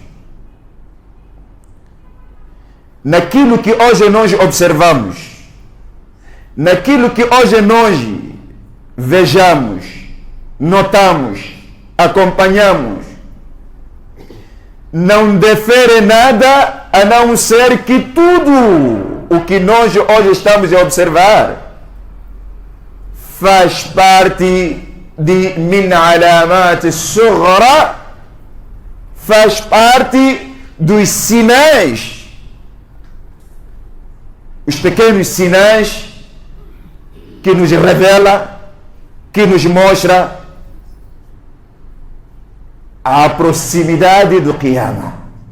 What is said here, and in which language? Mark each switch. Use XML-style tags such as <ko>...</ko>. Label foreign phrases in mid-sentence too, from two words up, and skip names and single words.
<pt>Naquilo que hoje nós observamos, naquilo que hoje nós vejamos, notamos, acompanhamos, não difere nada a não ser que tudo o que nós hoje estamos a observar faz parte de</pt> <ar>من علامات صغرى,</ar> <pt>faz parte dos sinais, os pequenos sinais que nos revela, que nos mostra a proximidade do Qiyamah.</pt>